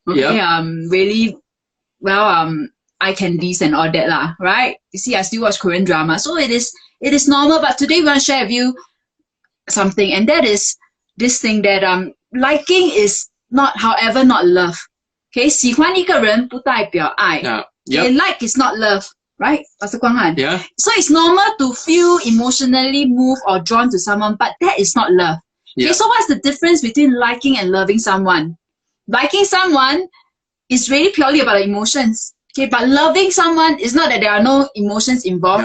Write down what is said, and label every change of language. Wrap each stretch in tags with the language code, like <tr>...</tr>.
<en>Okay. Yep. Really, well, eye candies and all that lah, right? You see, I still watch Korean drama, so it is normal. But today we want to share with you something, and that is this thing that liking is not, however, not love.</en> <zh>Okay, 喜欢一个人不代表爱。</zh> <en>Yeah. Okay, Yep. like is not love, right, Pastor Guang Han? Yeah. So it's normal to feel emotionally moved or drawn to someone, but that is not love. Okay, Yeah. so what's the difference between liking and loving someone? Liking someone is really purely about emotions. Okay, but loving someone is not that there are no emotions involved.</en>